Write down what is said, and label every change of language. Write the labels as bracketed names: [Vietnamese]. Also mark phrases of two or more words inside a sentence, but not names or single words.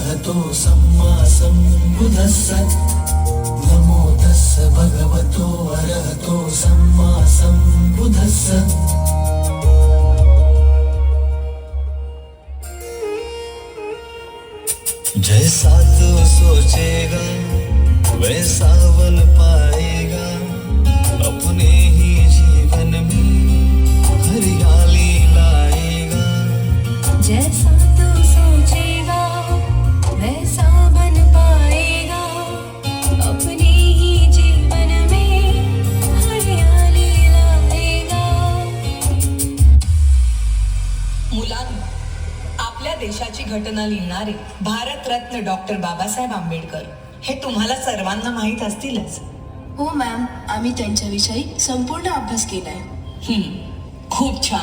[Pali] अरहतो सम्मा सम्बुद्धस्स नमो तस्स भगवतो अरहतो सम्मा सम्बुद्धस्स। [Hindi] जैसा तू सोचेगा वैसा बन पाएगा, अपने ही जीवन में हरियाली लाएगा। जैसा तू सोचेगा वैसा बन पाएगा, अपने ही जीवन में हरियाली लाएगा। [Marathi] मुलांनो, आपल्या देशाची घटना लिहिणारे भारतरत्न डॉक्टर बाबासाहेब आंबेडकर हे तुम्हाला सर्वांना माहीत असतीलच. हो मॅम, आम्ही त्यांच्याविषयी संपूर्ण अभ्यास केलाय. खूप छान.